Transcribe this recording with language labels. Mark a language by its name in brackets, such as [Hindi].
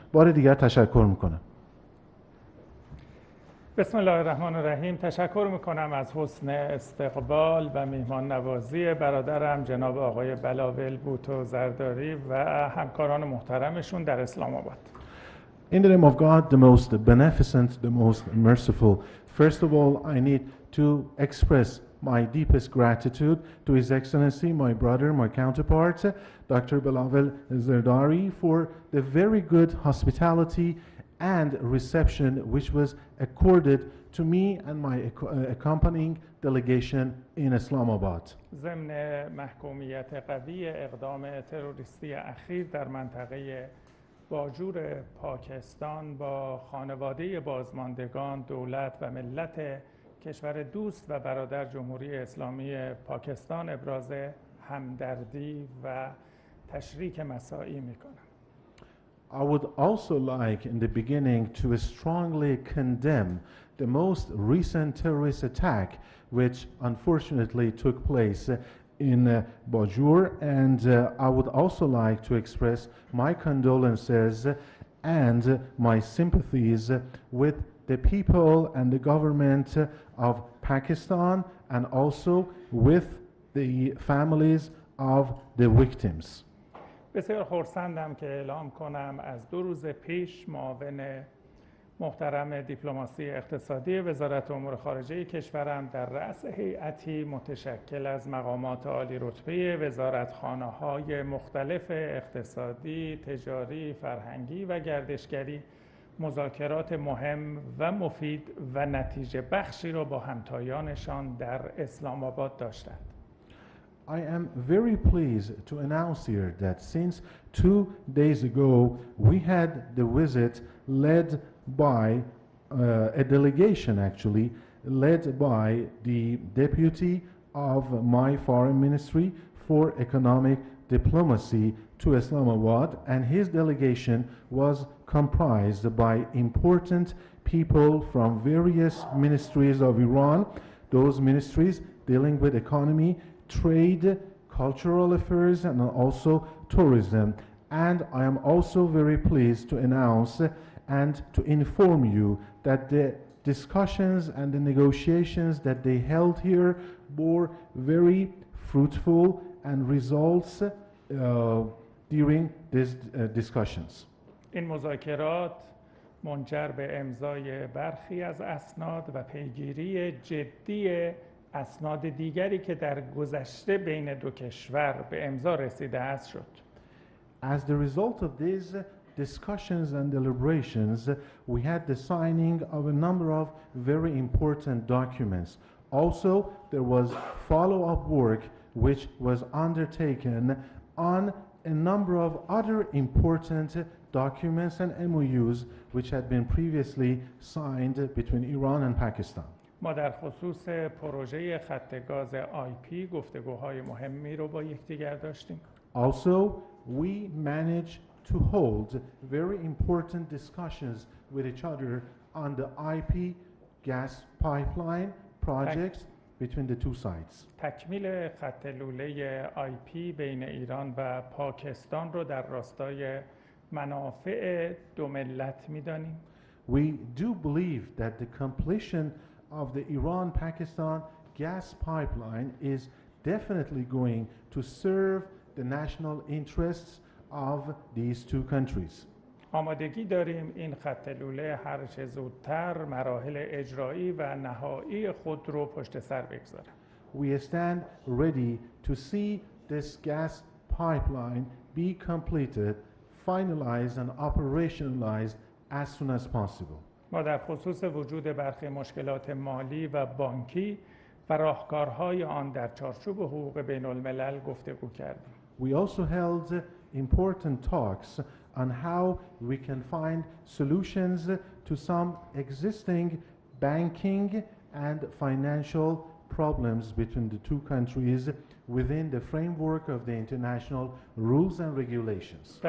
[Persian] بار دیگر تشکر میکنم. [Arabic] بسم الله الرحمن الرحیم. [Persian] تشکر میکنم از حسن استقبال و میهمان نوازی برادرم جناب آقای بلاول بوتو زرداری و همکاران محترمشون در اسلام آباد. [English] In the name of God, the most beneficent, the most merciful, first of all, I need to express my deepest gratitude to His Excellency, my brother, my counterpart, Dr. Bilawal Zardari, for the very good hospitality and reception which was accorded to me and my accompanying delegation in Islamabad. [Persian] ضمن محکومیت قوی اقدام تروریستی اخیر در منطقه باجور پاکستان با خانواده بازماندگان، دولت و ملت کشور دوست و برادر جمهوری اسلامی پاکستان ابراز همدردی و تشریک مساعی میکنم. [English] I would also like in the beginning to strongly condemn the most recent terrorist attack which unfortunately took place in Bajur, and I would also like to express my condolences and my sympathies with the people and the government of Pakistan and also with the families of the victims. [Persian] بسیار خرسندم که اعلام کنم از 2 روز پیش معاون محترم دیپلماسی اقتصادی وزارت امور خارجه کشورم در رأس هیئتی متشکل از مقامات عالی رتبه وزارتخانه‌های مختلف اقتصادی، تجاری، فرهنگی و گردشگری مذاکرات مهم و مفید و نتیجه بخشی را با همتایانشان در اسلام آباد داشتند. [English] I am very pleased to announce here that since 2 days ago we had the visit led by a delegation actually led by the deputy of my foreign ministry for economic diplomacy to Islamabad, and his delegation was comprised by important people from various ministries of Iran, those ministries dealing with economy, trade, cultural affairs, and also tourism. And I am also very pleased to announce and to inform you that the discussions and the negotiations that they held here bore very fruitful and results during these discussions. [Persian] این مذاکرات منجر به امضای برخی از اسناد و پیگیری جدی اسناد دیگری که در گذشته بین دو کشور به امضا رسیده است شد. [English] As the result of these discussions and deliberations, we had the signing of a number of very important documents. Also, there was follow-up work which was undertaken on a number of other important documents and MOUs which had been previously signed between Iran and Pakistan. [Persian] ما در خصوص پروژه خط گاز IP گفتگوهای مهمی رو با یکدیگر داشتیم. [English] Also, we managed to hold very important discussions with each other on the IP gas pipeline projects between the two sides. [Persian] تکمیل خط لوله IP بین ایران و پاکستان رو در راستای منافع دو ملت می‌دانیم. [English] We do believe that the completion of the Iran-Pakistan gas pipeline is definitely going to serve the national interests of these two countries. [Persian] آمادگی داریم این خط لوله هر چه زودتر مراحل اجرایی و نهایی خود رو پشت سر بگذاریم. [English] We stand ready to see this gas pipeline be completed, finalized and operationalized as soon as possible. [Persian] ما در خصوص وجود برخی مشکلات مالی و بانکی و راهکارهای آن در چارچوب حقوق بین الملل گفتگو کردیم. [English] We also held important talks on how we can find solutions to some existing banking and financial problems between the two countries within the framework of the international rules and regulations.